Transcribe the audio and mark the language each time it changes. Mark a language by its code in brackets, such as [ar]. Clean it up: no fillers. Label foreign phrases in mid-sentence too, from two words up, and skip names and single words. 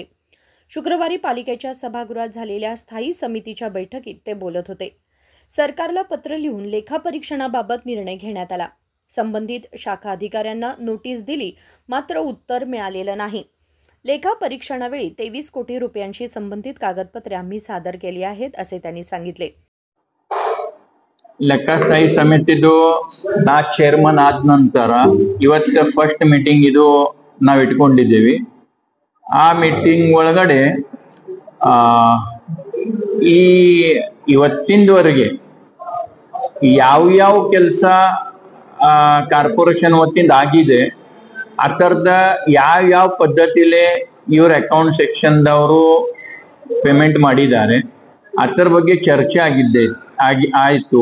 [mr] शुक्रवारी पालिकेच्या सभागृहात झालेल्या स्थायी समितीच्या बैठकीत ते बोलत होते। सरकारला पत्र लिहून लेखापरीक्षणाबाबत निर्णय घेण्यात आला। संबंधित शाखा अधिकाऱ्यांना नोटीस दिली, मात्र उत्तर मिळालेलं नाही। लेखा परीक्षणावेळी 23 कोटी रुपयांशी संबंधित कागदपत्रे आम्ही सादर केली आहेत असे त्यांनी सांगितले। [kn] ಲೆಕ್ಕಸ್ಥಾಯಿ ಸಮಿತಿದು ನಾ ಚೇರ್ಮನ್ ಆದ ನಂತರ ಇವತ್ತು ಫಸ್ಟ್ ಮೀಟಿಂಗ್ ಇದು ನಾವು ಇಟ್ಕೊಂಡಿದ್ದೀವಿ। ಆ ಮೀಟಿಂಗ್ ಒಳಗಡೆ ಈ ಇವತ್ತಿನವರೆಗೆ ಯಾವ ಕೆಲಸ ಕಾರ್ಪೊರೇಷನ್ ವತಿಯಿಂದ ಆಗಿದೆ ಆ ತರದ ಯಾವ ಪದ್ಧತಿಲೆ ಇವ್ರ ಅಕೌಂಟ್ ಸೆಕ್ಷನ್ ದವರು ಪೇಮೆಂಟ್ ಮಾಡಿದ್ದಾರೆ ಅದರ ಬಗ್ಗೆ ಚರ್ಚೆ ಆಯಿತು।